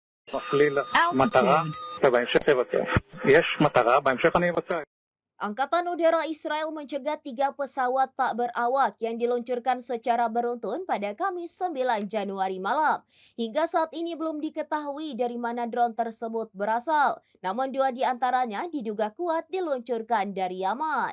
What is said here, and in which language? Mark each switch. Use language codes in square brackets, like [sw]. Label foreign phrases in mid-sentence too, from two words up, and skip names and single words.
[he] מפליל מטרה, ובהמשך יבצע. יש מטרה, בהמשך אני אבצע. [id] Angkatan Udara Israel mencegat 3 pesawat tak berawak yang diluncurkan secara beruntun pada Kamis 9 Januari malam. Hingga saat ini belum diketahui dari mana drone tersebut berasal, namun 2 di antaranya diduga kuat diluncurkan dari Yaman.